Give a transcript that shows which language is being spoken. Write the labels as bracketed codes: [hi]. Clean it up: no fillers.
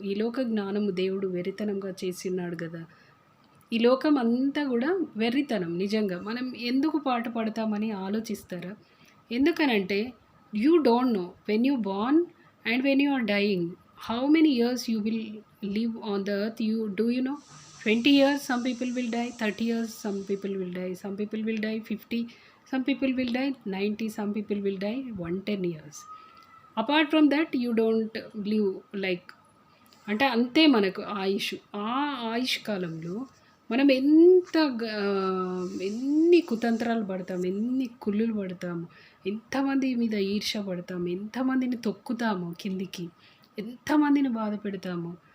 [te] ఈ లోక జ్ఞానము దేవుడు వెరితనంగా చేసి ఉన్నాడు కదా. ఈ లోకం అంతా కూడా వెర్రితనం. నిజంగా మనం ఎందుకు పాట పాడతామని ఆలోచిస్తారా? ఎందుకనంటే [en] You don't know when you born and when you are dying how many years you will live on the earth. You know 20 years some people will die, 30 years some people will die, some people will die 50, some people will die 90, some people will die 110 years. Apart from that you don't live like, [te] అంటే అంతే మనకు ఆయుష్. ఆ ఆయుష్ కాలంలో మనం ఎన్ని కుతంత్రాలు పడతాము, ఎన్ని కుళ్ళులు పడతాము, ఎంతమంది మీద ఈర్ష్య పడతాము, ఎంతమందిని తొక్కుతాము కిందికి, ఎంతమందిని బాధ పెడతాము.